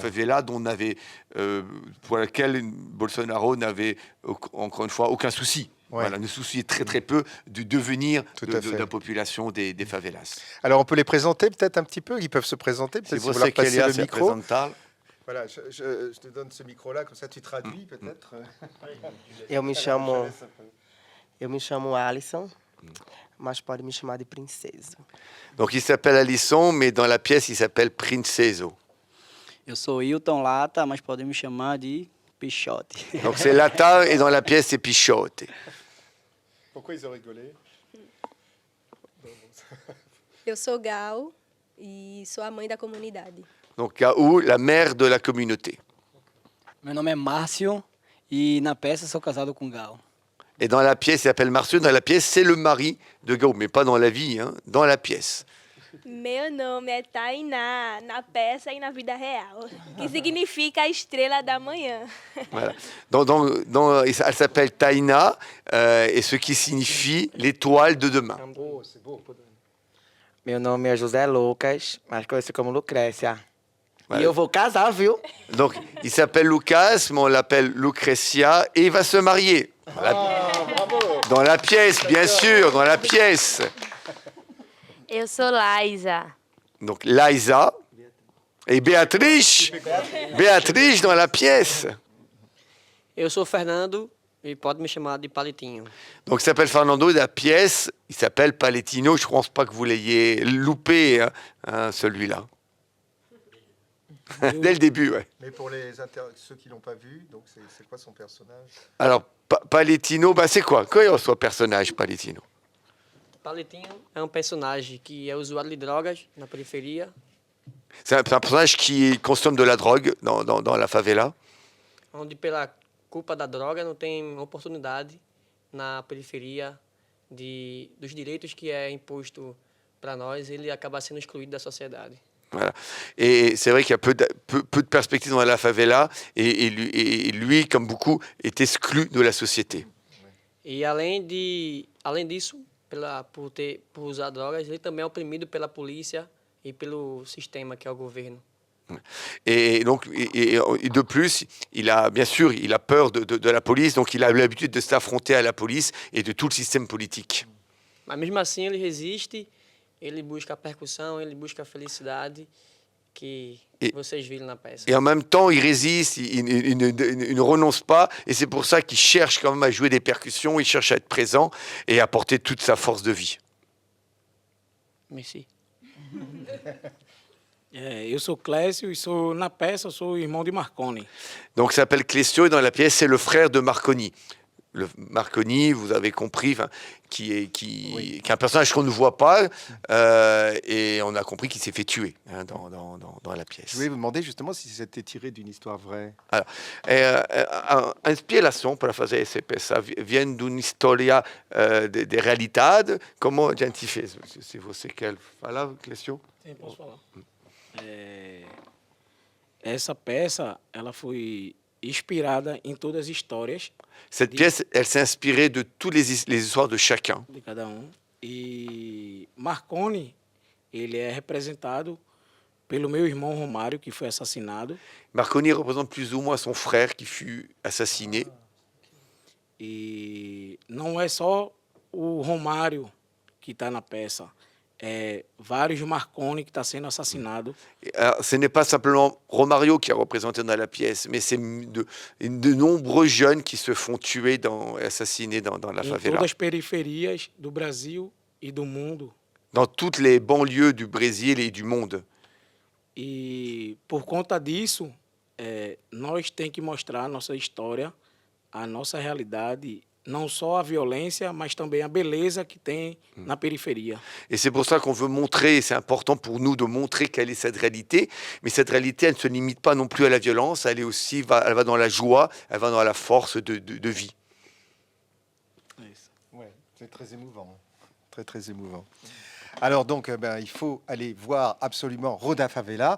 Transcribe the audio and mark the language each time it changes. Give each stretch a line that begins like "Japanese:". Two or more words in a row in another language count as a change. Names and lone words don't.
French: favela, pour laquelle Bolsonaro n'avait, encore une fois, aucun souci. Ouais. Voilà, ne souciait très très peu du devenir Tout de, à de la fait. population des favelas. Alors, on peut les présenter peut-être un petit peu. Ils peuvent se présenter, Si peut-être si vous leur
Portuguese: você
French: passez
Portuguese: queria
French: le
Portuguese: se
French: micro.
Portuguese: apresentar,
French: Voilà, je te donne ce micro-là, comme ça tu traduis peut-être.
Portuguese: Eu me
French: Alors, je
Portuguese: chamo,
French: laisse un peu.
Portuguese: eu me chamo Alisson, mas pode me chamar de princesa.
French: donc il s'appelle Alisson, mais dans la pièce il s'appelle Princeso.
Portuguese: Eu sou Hilton Lata, mas podem me chamar de Pichote.
French: Donc c'est Lata et dans la pièce c'est Pichote. Pourquoi ils ont rigolé?
Portuguese: Eu sou Gal e sou a mãe da comunidade.
French: Donc Gaou, la mère de la communauté.
Portuguese: Meu nome é Márcio e na peça sou casado com Gal.
French: Et dans la pièce, il s'appelle Marcio. Dans la pièce, c'est le mari de Gaou, mais pas dans la vie, hein, dans la pièce.
Portuguese: Meu nome é Tainá, na peça e na vida real, que significa a estrela da manhã.
French: Voilà. Elle s'appelle Taina, et ce qui signifie l'étoile de demain. Oh, c'est beau.
Portuguese: Meu nome é José Lucas, mais conhecido como Lucrécia.
French: Ouais.
Portuguese: E eu vou casar, viu?
French: Donc, il s'appelle Lucas, mais on l'appelle Lucrecia, et il va se marier. Dans la pièce, bien sûr, dans la pièce.
Portuguese: Eu sou Laisa.
French: Donc, Liza et Béatrice. Béatrice dans la pièce.
Portuguese: Eu sou Fernando e pode me chamar de Palitinho.
French: Donc, il s'appelle Fernando, et la pièce, il s'appelle Paletino. Je ne pense pas que vous l'ayez loupé, hein, celui-là. Dès le début, ouais. Mais pour ceux qui l'ont pas vu, donc c'est quoi son personnage? Alors, Paletino, bah, c'est quoi?
Portuguese: Qual é o seu personnage, Paletino? Palitinho é um personagem que é usuário de drogas na periferia,
French: C'est un personnage qui consomme de la drogue dans la favela.
Portuguese: onde pela culpa da droga não tem oportunidade na periferia dos direitos que é imposto para nós, ele acaba sendo excluído da sociedade.
French: Voilà. Et c'est vrai qu'il y a peu de perspectives dans la favela, et lui, comme beaucoup, est exclu de la société.
Portuguese: E além disso, por usar drogas, ele também é oprimido pela polícia e pelo sistema que é o governo.
French: Et donc, et de plus, il a bien sûr, il a peur de la police, donc il a l'habitude de s'affronter à la police et de tout le système politique.
Portuguese: Mas mesmo assim ele resiste, ele busca a percussão, ele busca a felicidade que vocês viram na peça.
French: Et en même temps, il résiste, il ne renonce pas, et c'est pour ça qu'il cherche quand même à jouer des percussions, il cherche à être présent et à apporter toute sa force de vie. Merci.
Portuguese: Eu sou Clécio e na peça eu sou o irmão de Marconi.
French: Donc, il s'appelle Clécio, et dans la pièce, c'est le frère de Marconi. Le Marconi, vous avez compris, qui est un personnage qu'on ne voit pas, et on a compris qu'il s'est fait tuer dans la pièce. Je voulais vous demander justement si c'était tiré d'une histoire vraie.
Portuguese: A inspiração para fazer essa peça vem de uma história de realidade. Como a gente fez? Se você quer falar, Clécio? Sim, posso falar. Essa peça ela foi inspirada em todas as histórias
French: Cette pièce, elle s'est inspirée de toutes les histoires de chacun.
Portuguese: de cada E Marconi, ele é representado pelo meu irmão Romário, que foi assassinado.
French: Marconi représente plus ou moins son frère qui fut assassiné.
Portuguese: E não é só o Romário que está na peça. Vários Marconi que está sendo assassinado.
French: Alors, ce n'est pas simplement Romario qui est représenté dans la pièce, mais c'est de nombreux jeunes qui se font tuer, assassinés dans la
Portuguese: Em
French: favela.
Portuguese: todas as periferias do Brasil e do mundo.
French: Dans toutes les banlieues du Brésil et du monde.
Portuguese: E por conta disso, nós temos que mostrar a nossa história, a nossa realidade, não só a violência, mas também a beleza que tem na periferia.
French: Et c'est pour ça qu'on veut montrer, c'est important pour nous de montrer quelle est cette réalité, mais cette réalité, elle ne se limite pas non plus à la violence, elle va dans la joie, elle va dans la force de vie. Ouais, c'est très émouvant. Très, très émouvant. Alors donc, il faut aller voir absolument Roda Favela.